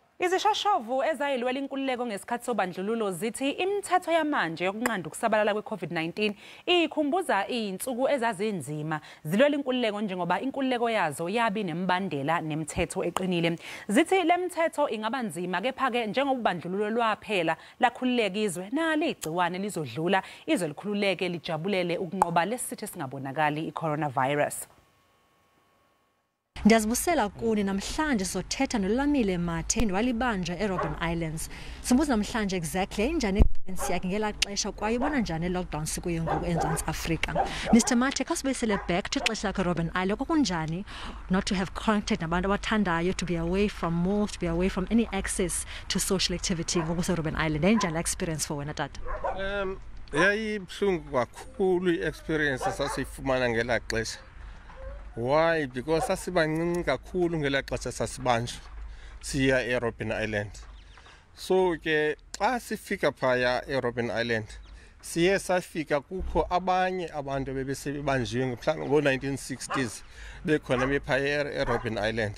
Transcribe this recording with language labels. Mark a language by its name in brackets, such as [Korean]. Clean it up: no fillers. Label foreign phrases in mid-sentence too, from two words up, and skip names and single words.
[Zulu] Izishoshovu ezazilwela inkululeko ngesikhathi sobandlululo zithi imithetho yamanje yokunqanda ukusabalala kwe-COVID-19 ikhumbuza izinsuku ezazinzima zilwela inkululeko njengoba inkululeko yazo yabe inemibandela nemithetho eqinile. Zithi lemithetho ingaba nzima kepha-ke njengoba ubandlululo lwaphela lakhululeka izwe nalo igciwane lizodlula izwe likhululeke lijabulele ukunqoba lesithi singabonakali i-coronavirus. [Xhosa] Ndiyazibusela kuni namhlanje sizothetha noLamile Mathe walibanja eRobben Islands. Simbuza namhlanje exactly injani experience yakhe ngela xesha kwaye ubona njani lockdown sikuyo ngoku eMzantsi Afrika. Mr Mathe, khasibuyisele [English] back to [Xhosa] xesha lakhe eRobben Island. Kwakunjani [English] not to have contact [Xhosa] nabantu abathandayo, [English] to be away from malls, to be away from any access to social activity [Xhosa] ngoku seRobben Island. Injani [English] experience for [Xhosa] wena tata? Yayibuhlungu kakhulu i-experience sasifumana ngela xesha. [English] Why? [Xhosa] Because sasibancinci kakhulu ngela xesha sasibanjwa siya eRobben Island. So ke xa sifika phaya eRobben Island siye safika kukho abanye abantu bebesebanjiwe mhlawumbe ngo-1960s bekhona bephaya eRobben Island.